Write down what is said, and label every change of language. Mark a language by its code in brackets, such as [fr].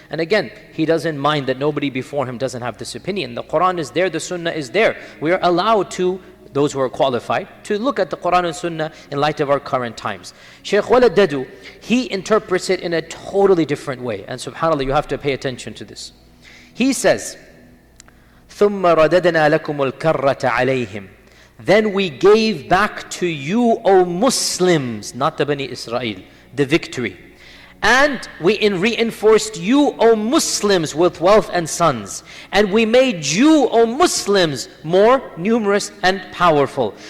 [en] And again, he doesn't mind that nobody before him doesn't have this opinion. The Quran is there, the Sunnah is there. We are allowed to, those who are qualified, to look at the Quran and Sunnah in light of our current times. Shaykh Walad Dadu, he interprets it in a totally different way. And subhanAllah, you have to pay attention to this. He says, [ar] ثُمَّ رَدَدْنَا لَكُمُ الْكَرَّةَ عَلَيْهِمْ. [en] Then we gave back to you, O Muslims, not the Bani Israel, the victory. And we reinforced you, O Muslims, with wealth and sons. And we made you, O Muslims, more numerous and powerful.